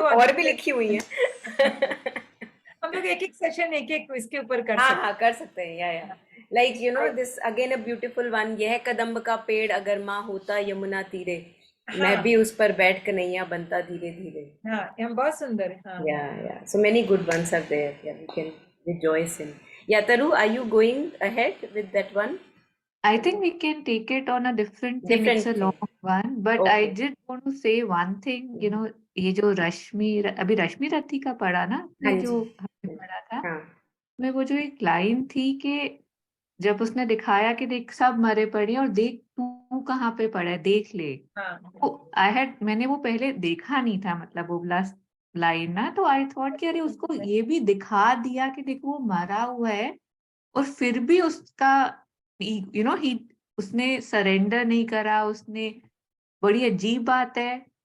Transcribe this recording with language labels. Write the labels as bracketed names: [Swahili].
[Hindi] और भी लिखी हुई है। हम लोग एक एक सेशन एक एक इसके ऊपर कर हाँ सकते हाँ कर सकते हैं, या like you know this again a beautiful one, यह कदम्ब का पेड़ अगर माँ होता यमुना तीरे, मैं हाँ भी उस पर बैठ कन्हैया बनता धीरे धीरे। हाँ, हम बहुत सुंदर है। हाँ [English] Yeah, so many good ones are there. Yeah, we can rejoice in. Yeah, Taru, are you going ahead with that one? I think we can take it on a different thing. It's a Different long thing. one, but I Okay. did want to say one thing. [Hindi] You know, ये जो अभी रश्मि रथी का पढ़ा ना हाँ आपने, जी। जो हमने पढ़ा था, हाँ मैं वो जो एक लाइन थी कि जब उसने दिखाया कि देख सब मरे पड़े हैं और देख तू कहाँ पे पड़ा है, देख ले। हाँ तो मैंने वो पहले देखा नहीं था, मतलब वो लास्ट लाइन ना, तो आई थॉट कि अरे उसको ये भी दिखा दिया कि देखो वो मरा हुआ है और फिर भी उसका यू नो ही उसने सरेंडर नहीं करा, उसने, बड़ी अजीब बात है।